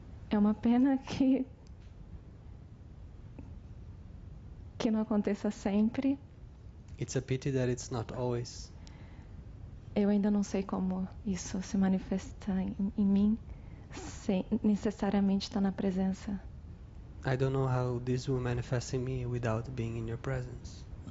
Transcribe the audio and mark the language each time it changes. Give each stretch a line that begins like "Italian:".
Portuguese: É uma pena que não aconteça sempre.
English: It's a pity that it's not always.
Portuguese: Eu ainda não sei como isso se manifesta em mim, sem necessariamente estar na presença.
English: I don't know how this will manifest in me without being in your presence.